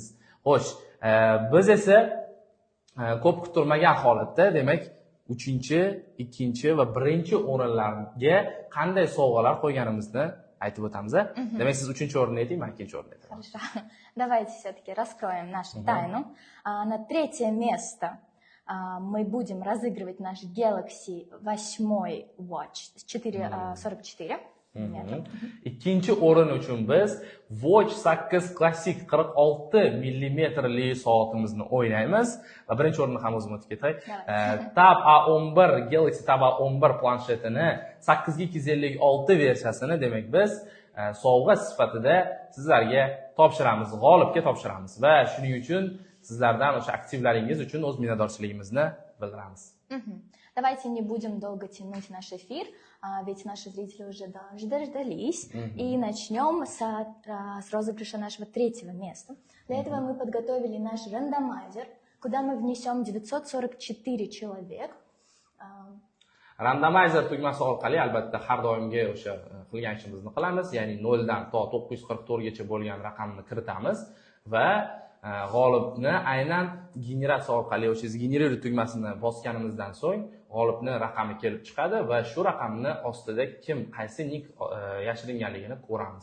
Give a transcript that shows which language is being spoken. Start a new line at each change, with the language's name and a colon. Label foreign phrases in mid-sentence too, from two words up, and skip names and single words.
Uzbek: Xo'sh, biz esa ko'p kutilmagan holatda, demak, 3-chi, 2-chi va 1-chi o'rinlarga qanday sovg'alar qo'yganimizni aytib o'tamiz. Demak, siz 3-chi o'rinni ayting, men 2-chi o'rinni aytaman.
Russian: Хорошо. Давайте все-таки раскроем нашу тайну. На 3-е место мы будем разыгрывать наш Galaxy 8 Watch 444 mm.
Uzbek: Ikkinchi o'rin uchun biz Watch 8 Classic 46 mmli soatimizni o'ynaymiz va birinchi o'rinni ham o'zim o'tib ketay. Tab A11 Galaxy Tab A11 planshetini 8256 versiyasini, demak, biz sovg'a sifatida sizlarga topshiramiz, g'olibga topshiramiz va shuning uchun sizlardan o'sha aktivlaringiz uchun o'z minnatdorchiligimizni bildiramiz.
Russian: Давайте не будем долго тянуть наш эфир, ведь наши зрители уже дождались. И начнем с розыгрыша нашего 3-го места. Для этого мы подготовили наш рандомайзер, куда мы внесем 944 человек.
Uzbek: Randomizer tugmasi orqali albatta har doimgi o'sha qilgan ishimizni qilamiz, ya'ni 0 dan to 944 gacha bo'lgan raqamni kiritamiz va g'olibni aynan generatsiya orqali o'sha generate tugmasini bosganimizdan so'ng g'olibni raqami kelib chiqadi va shu raqamni ostida kim qaysi nik yashiringanligini ko'ramiz.